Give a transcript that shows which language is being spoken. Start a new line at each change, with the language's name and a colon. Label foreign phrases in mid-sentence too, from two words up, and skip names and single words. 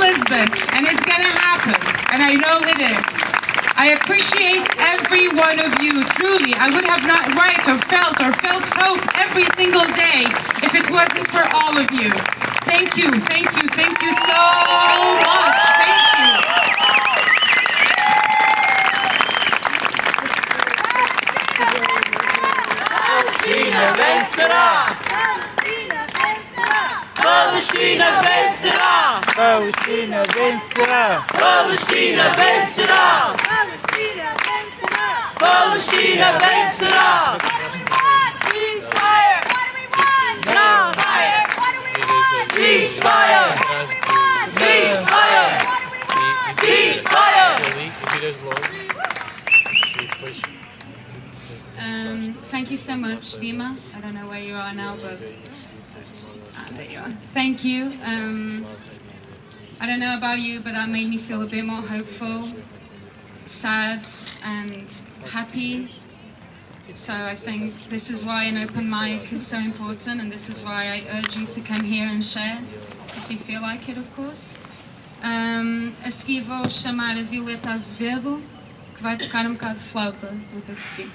English: And it's going to happen. And I know it is. I appreciate every one of you, truly. I would have not write or felt hope every single day if it wasn't for all of you. Thank you, thank you, thank you so much. Thank you.
Spanish: Palestina vencerá! Palestina vencerá! Palestina vencerá! Palestina vencerá! Palestina vencerá!
English: Ceasefire! What do we want? Ceasefire! What do we want? Ceasefire! Ceasefire! What do we want? Ceasefire! Thank you so much, Dima. I don't know where you are now, but there you are. Thank you. I don't know about you, but that made me feel a bit more hopeful, sad, and happy. So I think this is why an open mic is so important, and this is why I urge you to come here and share, if you feel like it, of course.
Portuguese: A seguir vou chamar a Violeta Azevedo, que vai tocar um bocado de flauta, pelo que eu percebi.